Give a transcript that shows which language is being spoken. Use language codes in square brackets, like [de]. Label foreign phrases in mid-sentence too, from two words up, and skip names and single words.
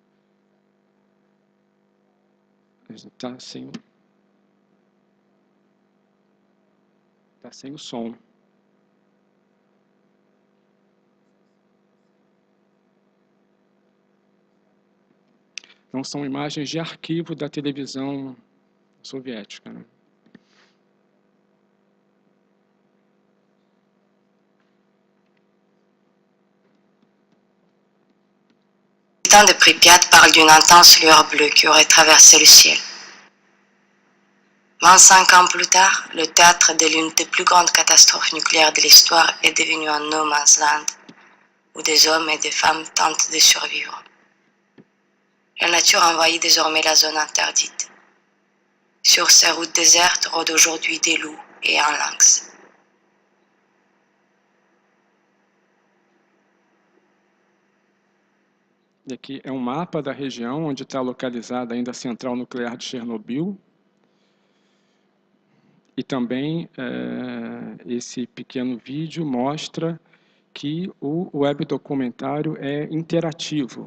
[pt] Está sem o som. Então, são imagens de arquivo da televisão soviética, né? [fr] De Pripyat parle d'une intense lueur bleue qui aurait traversé le ciel. 25 ans plus tard, le théâtre de l'une des plus grandes catastrophes nucléaires de l'histoire est devenu un [en] no man's land [fr] où des hommes et des femmes tentent de survivre. La nature envahit désormais la zone interdite. Sur ces routes désertes rôdent aujourd'hui des loups et un lynx. [pt] E aqui é um mapa da região onde está localizada ainda a central nuclear de Chernobyl. E também esse pequeno vídeo mostra que o webdocumentário é interativo.